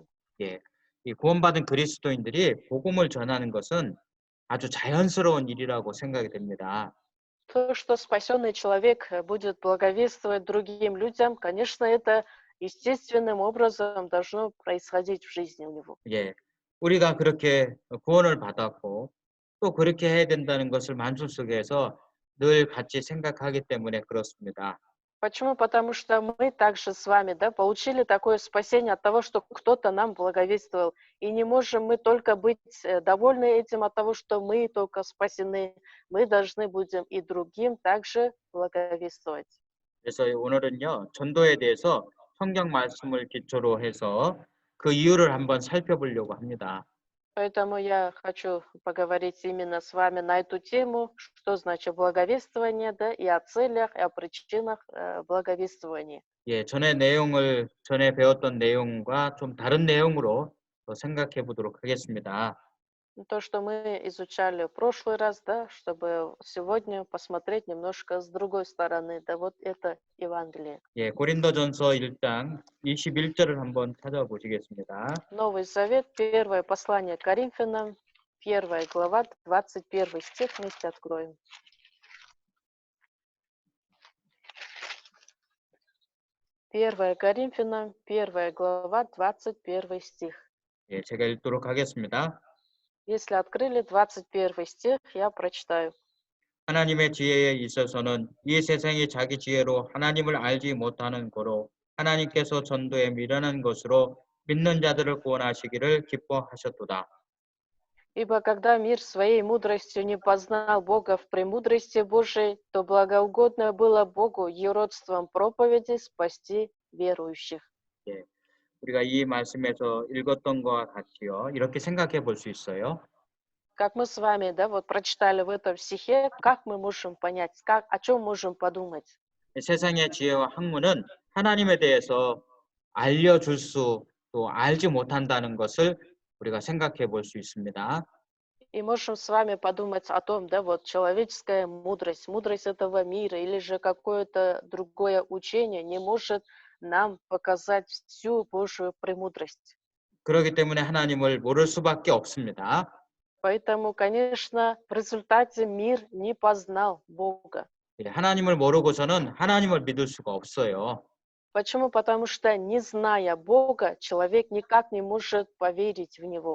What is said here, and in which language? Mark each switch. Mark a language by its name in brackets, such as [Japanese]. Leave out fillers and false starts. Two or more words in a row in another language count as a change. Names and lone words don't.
[Korean] 예, 이 구원받은 그리스도인들이 복음을 전하는 것은 아주 자연스러운 일이라고 생각이 됩니다. [Russian] То, что спасенный человек будет благовествовать другим людям, конечно, это естественным образом должно происходить в жизни у него. [Korean] 예, 우리가 그렇게 구원을 받았고 또 그렇게 해야 된다는 것을 만수 속에서 늘 같이 생각하기 때문에 그렇습니다. [Russian] Почему? Потому что мы также с вами, да, получили такое спасение от того, что кто-то нам благовествовал. И не можем мы только быть довольны этим от того, что мы только спасены. Мы должны будем и другим также благовествовать. [Korean] 그래서 오늘은요, 전도에 대해서 성경 말씀을 기초로 해서 그 이유를 한번 살펴보려고 합니다. [Russian] Поэтому я хочу поговорить именно с вами на эту тему, что значит благовествование, да, и о целях, и о причинах благовествования. [Korean] 예, 전에 배웠던 내용과 좀 다른 내용으로 또 생각해 보도록 하겠습니다. [Russian] То, что мы изучали в прошлый раз, да, чтобы сегодня посмотреть немножко с другой стороны, да, вот это Евангелие. [Korean] 예, 고린도전서 1장 21절을 한번 찾아보시겠습니다. [Russian] Новый Завет, первое послание к Коринфянам, 1 глава, 21 стих вместе откроем. Первое Коринфянам, 1 глава, 21 стих. [Korean] 예, 제가 읽도록 하겠습니다. [Russian] Если открыли 21 стих, я прочитаю. [Korean] 하나님의 지혜에 있어서는 이 세상이 자기 지혜로 하나님을 알지 못하는 거로 하나님께서 전도에 미련한 것으로 믿는 자들을 구원하시기를 기뻐하셨도다. [Russian] Ибо когда мир своей мудростью не познал Бога в премудрости Божией, то благоугодно было Богу юродством проповеди спасти верующих. [Korean] 예, 우리가 이 말씀에서 읽었던 것과 같이요. 이렇게 생각해 볼 수 있어요. [Russian] Как мы с вами, да, вот прочитали в этом стихе, как мы можем понять, как, о чем можем подумать? [Korean] 세상의 지혜와 학문은 하나님에 대해서 알려줄 수 또 알지 못한다는 것을 우리가 생각해 볼 수 있습니다. [Russian] И можем с вами подумать о том, да, вот человеческая мудрость, мудрость этого мира или же какое-то другое учение не может нам показать всю Божию премудрость. [Korean] 그렇기 때문에 하나님을 모를 수밖에 없습니다. [Russian] Поэтому, конечно, в результате мир не познал Бога. [Korean] 예, 하나님을 모르고서는 하나님을 믿을 수가 없어요. [Russian] Почему? Потому что, не зная Бога, человек никак не может поверить в Него.